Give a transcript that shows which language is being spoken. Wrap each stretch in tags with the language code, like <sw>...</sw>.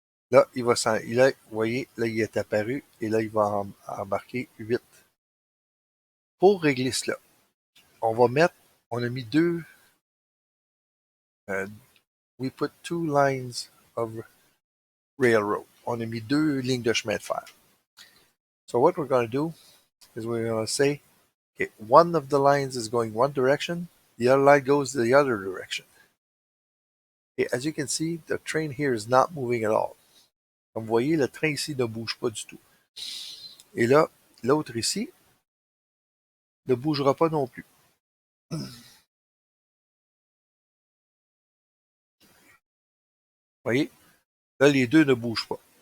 <fr>Là, vous voyez, là, il est apparu et là, il va embarquer 8. Pour régler cela, on a mis</fr> <en>we put 2 lines of railroad.</en> <fr>On a mis 2 lignes de chemin de fer.</fr> <en>So what we're going to do is we're going to say, okay, one of the lines is going one direction, the other line goes the other direction. Okay, as you can see, the train here is not moving at all.</en> <fr>Comme vous voyez, le train ici ne bouge pas du tout. Et là, l'autre ici ne bougera pas non plus. Vous voyez, là, les deux ne bougent pas.</fr>